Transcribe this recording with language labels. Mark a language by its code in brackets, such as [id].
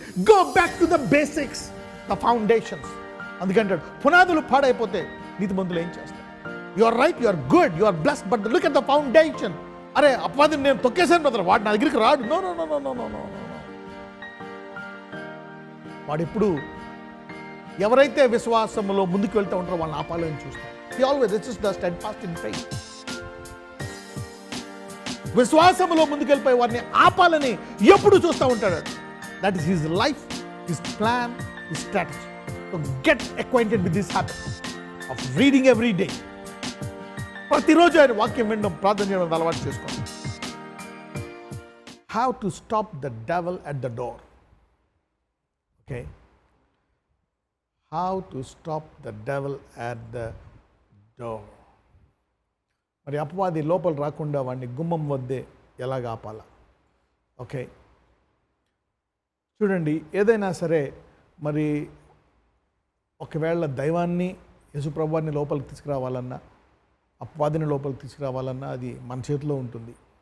[en] Go back to the basics, the foundations. [te] అందుకంటాడు పునాదులు పాడైపోతే నీతిమంతులు ఏం చేస్తారు? [en] You are right, you are good, you are blessed, but look at the foundation. [te] అరే అపవాదిని నేను తొక్కేశాను బ్రదర్, వాడు నా దగ్గరికి రాడు. No no no no no no no. వాడు ఎప్పుడు ఎవరైతే విశ్వాసంలో ముందుకు వెళ్తూ ఉంటారో వాళ్ళని ఆపాలని చూస్తారు. [en] He always resists the steadfast in faith. [te] విశ్వాసంలో ముందుకు వెళ్ళిపోయి వారిని ఆపాలని ఎప్పుడు చూస్తూ ఉంటాడు. [en] That is his life, his plan, his strategy. So get acquainted with this habit of reading every day. [te] ప్రతిరోజు ఆయన వాక్యం వినడం, ప్రార్థన చేయడం అలవాటు చేసుకోండి. [en] How to stop the devil at the door. Okay? How to stop the devil at the door. [te] మరి అపవాది లోపల రాకుండా వాడిని గుమ్మం వద్దే ఎలాగ ఆపాలా? ఓకే, చూడండి, ఏదైనా సరే మరి ఒకవేళ దైవాన్ని యేసుప్రభువాన్ని లోపలికి తీసుకురావాలన్నా, అపవాదిని లోపలికి తీసుకురావాలన్నా అది మన చేతిలో ఉంటుంది.